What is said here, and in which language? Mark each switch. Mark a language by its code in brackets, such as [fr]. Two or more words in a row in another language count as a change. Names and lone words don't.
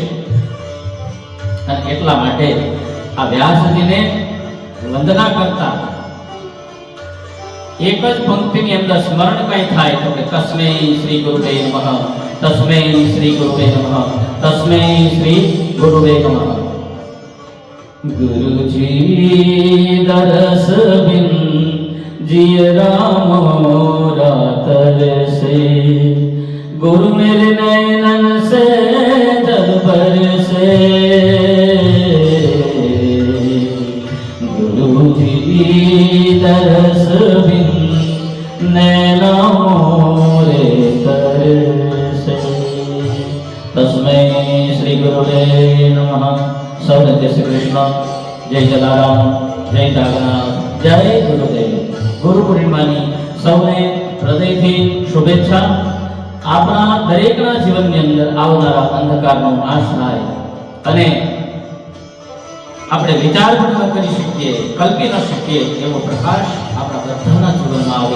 [gu] અને એટલા માટે આ વ્યાસજીને વંદના કરતા એક જ પંક્તિની અંદર સ્મરણ કઈ થાય તો કે [sa] तस्मै श्री गुरवे नमः, तस्मै श्री गुरवे नमः, तस्मै श्री गुरवे नमः. [hi] गुरुजी दरस बिन जिय राम रातर से, गुरु मेरे नैनन से जल भर से, गुरुजी दरस बिन नैना मोरे तर से। [sa] तस्मै श्री गुरुवे नमः। [hi] सौने जय श्री कृष्ण, जय जलाराम, जय जागन्नाथ, जय गुरुदेव। [gu] गुरु पूर्णिमाની સૌને હૃદયથી શુભેચ્છા। આપણા દરેકના જીવનની અંદર આવનારા અંધકારનો નાશ થાય અને આપણે વિચારપૂર્વક કરી શકીએ, કલ્પી ન શકીએ એવો પ્રકાશ આપણા બધાના જીવનમાં આવે।